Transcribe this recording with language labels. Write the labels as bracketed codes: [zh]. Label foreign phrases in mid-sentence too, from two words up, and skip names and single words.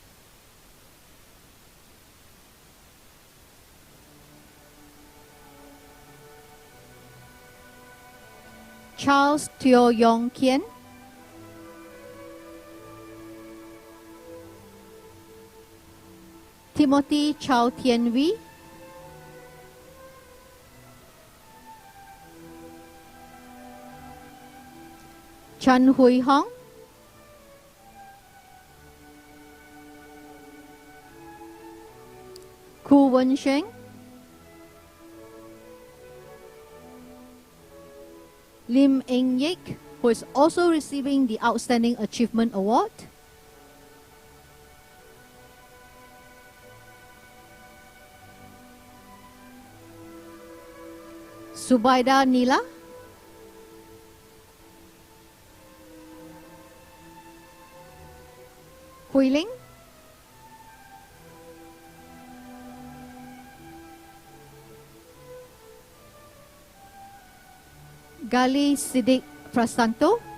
[en] Charles Teo Yong Kien, Timothy Chow Tien Wee, Chan Hui Hong, Ku Wen Sheng, Lim Eng Yik, who is also receiving the Outstanding Achievement Award, Subaida Nila, Hui Ling, Gali Siddiq Prasanto,